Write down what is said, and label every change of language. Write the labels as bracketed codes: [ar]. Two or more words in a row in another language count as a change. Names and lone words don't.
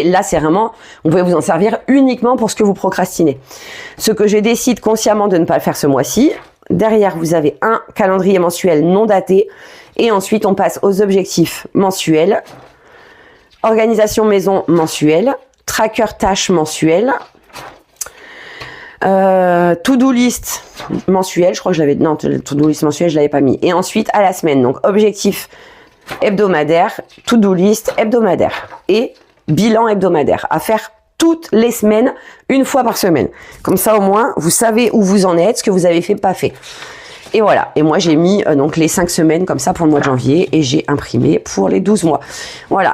[fr] Là, c'est vraiment, vous pouvez vous en servir uniquement pour ce que vous procrastinez. Ce que je décide consciemment de ne pas faire ce mois-ci. Derrière, vous avez un calendrier mensuel non daté. Et ensuite, on passe aux objectifs mensuels. Organisation maison mensuelle. Tracker tâches mensuel. [en] To-do list [fr] mensuel, je crois que je l'avais, non, [en] to-do list [fr] mensuel, je l'avais pas mis. Et ensuite, à la semaine, donc objectif hebdomadaire, [en] to-do list [fr] hebdomadaire et bilan hebdomadaire à faire toutes les semaines, une fois par semaine. Comme ça, au moins, vous savez où vous en êtes, ce que vous avez fait, pas fait. Et voilà. Et moi, j'ai mis donc les 5 semaines comme ça pour le mois de janvier et j'ai imprimé pour les 12 mois. Voilà.